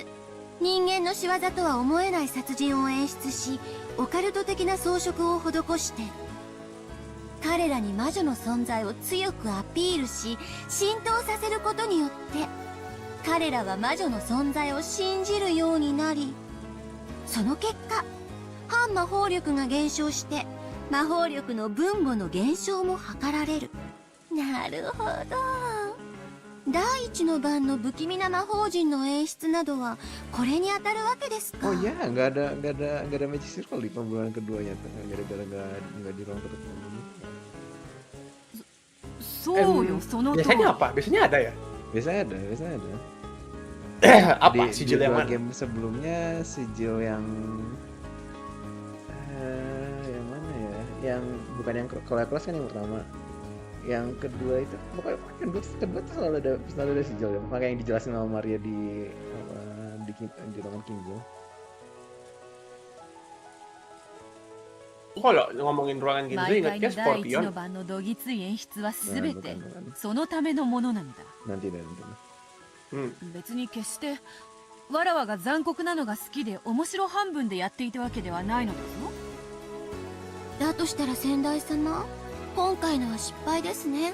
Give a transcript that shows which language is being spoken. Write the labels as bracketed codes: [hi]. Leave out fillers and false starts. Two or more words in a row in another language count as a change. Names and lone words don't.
[ja] 人間の仕業とは思えない殺人を演出し、オカルト的な装飾を施して彼らに魔女の存在を強くアピールし浸透させることによって彼らは魔女の存在を信じるようになり、その結果反魔法力が減少して魔法力の分母の減少も図られる。なるほど。第一の番の不気味な魔法陣の演出などはこれに当たるわけですか。 [id] Oh ya, nggak ada [en] magic circle [id] di pembunuhan keduanya tuh, gara-gara nggak di ruang ketutup ini. [ja] そうよ、その通り。 [id] Biasanya apa? Biasanya ada ya? Biasanya ada. Apa Di sigil yang dua mana? game sebelumnya sigil yang mana ya? Yang bukan yang kelas kan yang pertama. Yang kedua itu pokoknya kedua tuh selalu ada sigil ya. Makanya yang dijelasin sama Maria di ruangan Kinjo. Kalau ngomongin ruangan Ginzo [ja] 毎 [id] ingatnya [ja] 回の第一 [id] Scorpion. [ja] の番のどぎつい演出は全て [id] bukan. [ja] そのためのものなのだ。 [id] Nanti. [ja] 別に決してわらわが残酷なのが好きで面白半分でやっていたわけではないのだぞ。だとしたら先代様、今回のは失敗ですね。